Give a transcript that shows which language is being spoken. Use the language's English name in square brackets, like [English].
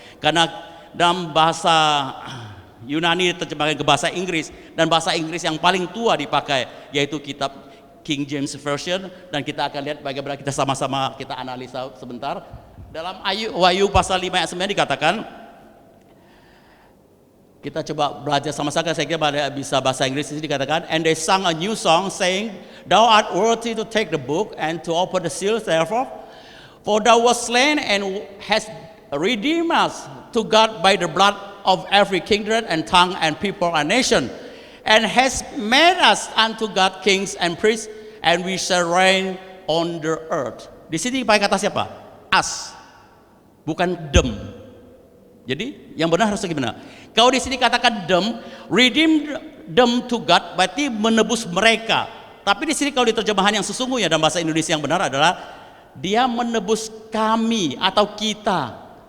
[Indonesian] Karena dalam bahasa Yunani terjemahkan ke bahasa Inggris, dan bahasa Inggris yang paling tua dipakai yaitu kitab King James Version, dan kita akan lihat bagaimana kita sama-sama kita analisa sebentar. Dalam Wahyu pasal 5 ayat 9 dikatakan, Kita coba belajar sama-sama, saya kira bisa bahasa Inggris. Di sini dikatakan, [English] and they sang a new song saying, Thou art worthy to take the book and to open the seals thereof, for thou wast slain and hast redeemed us to God by the blood of every kindred and tongue and people and nation, and has made us unto God kings and priests, and we shall reign on the earth. [Indonesian] Di sini pakai kata siapa? Us, bukan them. Jadi yang benar harus gimana? Kalau di sini katakan them, [English] redeem them to God, [Indonesian] berarti menebus mereka. Tapi di sini kalau di terjemahan yang sesungguhnya dalam bahasa Indonesia yang benar adalah Dia menebus kami atau kita.